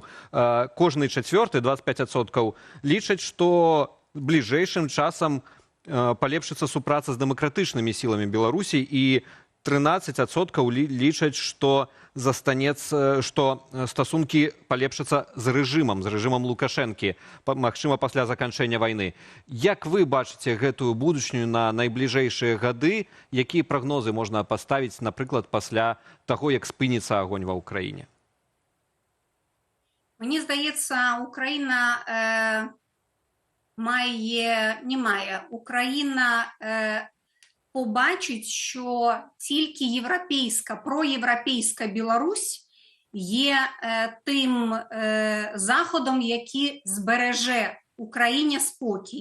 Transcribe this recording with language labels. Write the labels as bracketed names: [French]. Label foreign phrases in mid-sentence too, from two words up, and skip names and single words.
[Belarusian] Кожны чацвёрты, 25%, лічаць, што бліжэйшым часам палепшыцца супраца з дэмакратычнымі сіламі Беларусі і 13% лічаць, што стасункі палепшацца з рэжымам Лукашэнкі, магчыма, пасля заканчэння вайны. Як вы бачыце гэтую будучыню на найбліжэйшыя гады? Якія прагнозы можна паставіць, напрыклад, пасля таго, як спыніцца агонь ва ўкраіне? [Ukrainian] Мені здається, Україна Україна побачить, що тільки проєвропейська Білорусь є тим заходом, який збереже Україні спокій.